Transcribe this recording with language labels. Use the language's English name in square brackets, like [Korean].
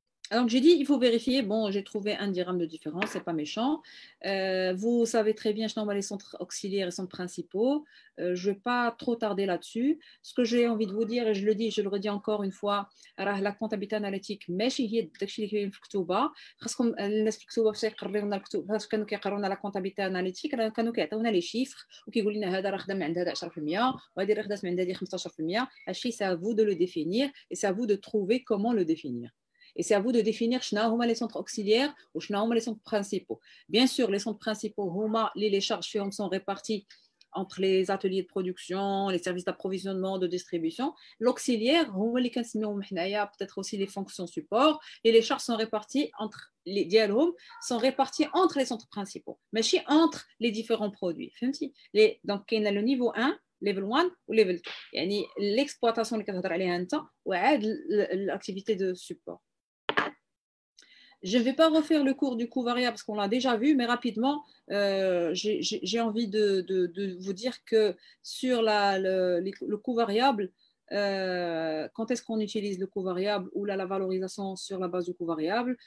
[French] Alors j'ai dit, il faut vérifier. Bon, j'ai trouvé 1 dirham de différence, c'est pas méchant. Vous savez très bien, je les centres auxiliaires et centres principaux. Je ne vais pas trop tarder là-dessus. Ce que j'ai envie de vous dire, et je le dis, je le redis encore une fois, la comptabilité analytique, [Arabic] ماشي هي داكشي اللي كاين في الكتوبه. خاصكم الناس في الكتوبه باش يقريو لنا الكتب، فاش كانوا كيقراونا لا كونتابيلتي اناليتيك كانوا كيعطيونا لي شيفر وكيقول لنا هذا راه خدام عند هذا 10% وهذه راه خدات عند هذه 15%. هادشي [French] c'est à vous de le définir et c'est à vous de trouver comment le définir. Et c'est à vous de définir les centres auxiliaires ou les centres principaux. Bien sûr, les centres principaux, les charges sont réparties entre les ateliers de production, les services d'approvisionnement, de distribution. L'auxiliaire, peut-être aussi les fonctions support, et les charges sont réparties entre les dialogues, sont réparties entre les centres principaux, mais aussi entre les différents produits. Donc, il y a le niveau 1, level 1 ou level 2. [Arabic] يعني [French] l'exploitation [Arabic] اللي كتهضر عليها انت وعاد [French] l'activité de support. Je ne vais pas refaire le cours du coût variable parce qu'on l'a déjà vu, mais rapidement, j'ai envie de vous dire que sur le coût variable, quand est-ce qu'on utilise le coût variable ou la valorisation sur la base du coût variable?